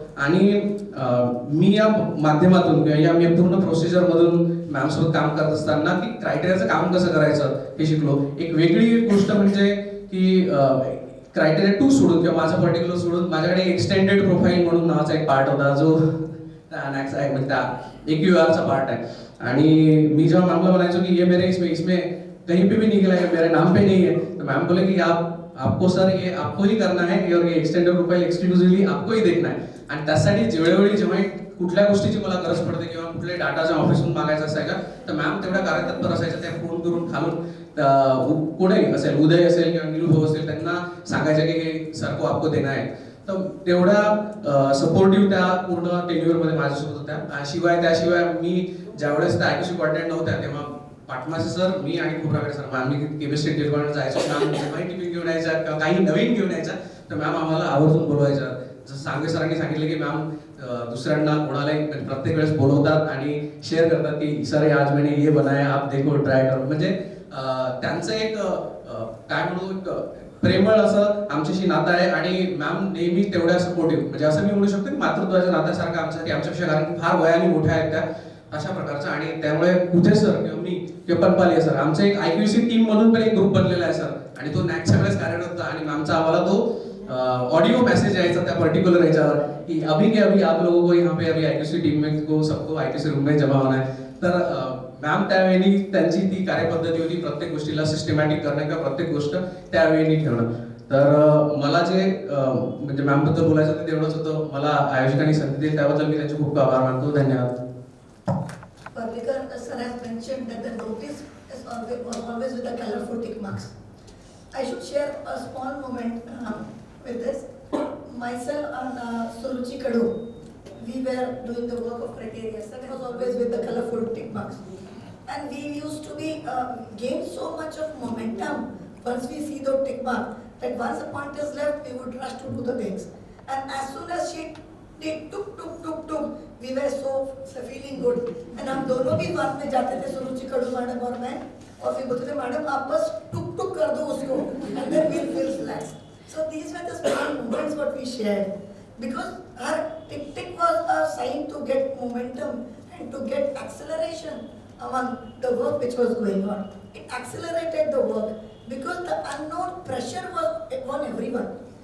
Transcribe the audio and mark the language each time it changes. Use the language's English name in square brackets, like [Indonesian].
[Marathi] आणि मी या माध्यमातून किंवा या मी पूर्ण प्रोसिजरमधून मॅम सोबत काम करत असताना की क्रायटेरियाचं काम कसं करायचं हे शिकलो. एक वेगळी गोष्ट म्हणजे की क्रायटेरिया 2 सोडून किंवा माझं पर्टिक्युलर सोडून माझ्याकडे एक्सटेंडेड प्रोफाईल म्हणून नावाचा एक पार्ट होता, जो म्हणजे त्या AQRचा पार्ट आहे. आणि मी जेव्हा मॅमला म्हणायचो की [Hindi] ये मेरे इसमें कहीं पे भी निकला है, मेरे नाम पे नहीं है, तो मैम बोले कि आपको सर ये आपको ही करना है और ये एक्सटेंडेड प्रोफाइल एक्सक्लुसिव्हली आपको ही देखना है. [Marathi] आणि त्यासाठी वेळोवेळी जेव्हा कुठल्या गोष्टीची मला गरज पडते किंवा कुठल्या डाटाच्या ऑफिसहून मागायचं असायचा तर मॅम तेवढ्या कार्यतत्पर असायच्या, त्या फोन करून खालून कोणी असेल, उदय असेल किंवा निरुभाऊ असेल, त्यांना सांगायचं की हे [Hindi] सर को आपको देना है. [Marathi] तर तेवढा सपोर्टिव्ह त्या पूर्ण टेन्युअरमध्ये माझ्यासोबत होत्या. त्याशिवाय मी ज्यावेळेस त्या IQAC कोऑर्डिनेटर नव्हत्या तेव्हा पाटमासे सर, मी आणि खोब्रागडे सर, आम्ही केमिस्ट्री डिपार्टमेंट जायचो, मॅम जेव्हाही टिफिन घेऊन यायच्या किंवा काही नवीन घेऊन यायच्या तर मॅम आम्हाला आवर्जून बोलवायच्या. जसं सांगवे सरांनी सांगितलं की मॅम दुसऱ्यांना कोणालाही प्रत्येक वेळेस बोलवतात आणि शेअर करतात की सर [Hindi] आज मैंने ये बनाया, आप देखो, ट्राय करो. [Marathi] म्हणजे त्यांचं एक काय म्हणू प्रेमळ असं आमच्याशी नातं आहे. आणि मॅम नेहमी तेवढ्या सपोर्टिव्ह, म्हणजे असं मी म्हणू शकतो की मातृत्वाच्या नात्यासारखं आमच्यापेक्षा, कारण फार वयाने मोठ्या आहेत त्या अशा प्रकारचं. आणि त्यामुळे कुठे सर किंवा मी किंवा पनपालिया सर, आमचं एक IQAC टीम म्हणून पण एक ग्रुप बनलेला आहे सर, आणि तो नॅकच्या वेळेस कार्यरत होता. आणि मॅमचा आम्हाला तो ऑडिओ मैसेज यायचा त्या पर्टिक्युलर याच्यावर की [Hindi] अभी के अभी आप लोगों को यहाँ पे अभी IQAC टीम में को सबको IQAC रूम में जमा होना है. [Marathi] तर मॅम त्यावेळी त्यांची ती कार्यपद्धती होती प्रत्येक गोष्टीला सिस्टमॅटिक करणं किंवा प्रत्येक गोष्ट त्यावेळी ठेवणं. तर मला जे म्हणजे मॅम बद्दल बोलायचं ते तेवढंच होतं. मला आयोजकांनी संधी दिली त्याबद्दल मी त्यांचे खूप आभार मानतो. धन्यवाद. [English] Parlikar sir has mentioned that the notice is always with the colorful tick marks. I should share a small moment with this. Myself and Suruchi Kadu, we were doing the work of criteria. Sir was always with the colorful tick marks. And we used to be gain so much of momentum once we see the tick mark that once a point is left, we would rush to do the things. And as soon as she did tuk, we were so feeling good. [Hindi] And हम दोनों भी बात में जाते थे, सुरुचि कड़ू madam और मैं, और फिर बोलते थे मैडम आप बस टुक कर दो उसको, [English] and then we'll feel relaxed. So these were the small moments what we shared, because her tick was a sign to get momentum and to get acceleration among the work which was going on. It accelerated the work because the unknown pressure was on everyone.